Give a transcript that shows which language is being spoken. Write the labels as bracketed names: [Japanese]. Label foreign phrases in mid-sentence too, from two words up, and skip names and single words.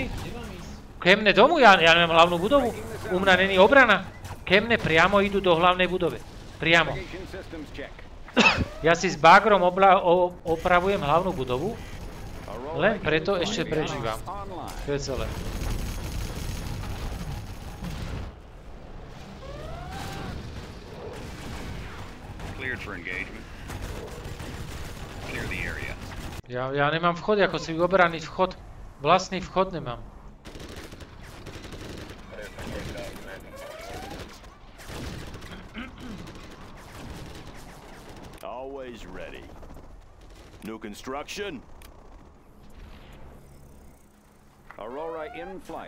[Slovak] Ke mne domu, ja nemám hlavnú budovu. U mňa není obrana. Ke mne priamo idú do hlavnej budove. Priamo. Ja si s bagrom opravujem hlavnú budovu. Len preto ešte prežívam. To je celé. [English] Cleared for engagement. Clear the area. [Slovak] Ja nemám vchod, ako si obraný vchod. Vlastný vchod nemám. [English] Always ready. New construction? Aurora in flight.